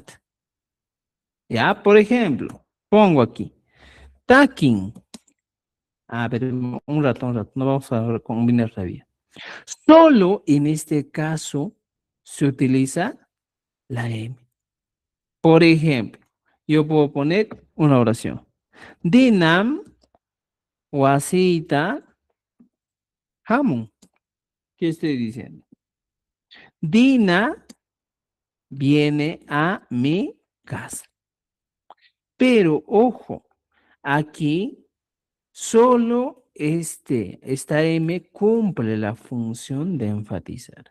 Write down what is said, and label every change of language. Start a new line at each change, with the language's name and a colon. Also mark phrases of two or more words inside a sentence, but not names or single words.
Spanish: Ya, por ejemplo, pongo aquí, taking. A ver, un rato, no vamos a combinar todavía. Solo en este caso se utiliza la M. Por ejemplo, yo puedo poner una oración.
Quechua: Dinam wasita hamun.
Spanish: ¿Qué estoy diciendo? Dina viene a mi casa. Pero ojo, aquí solo esta M cumple la función de enfatizar.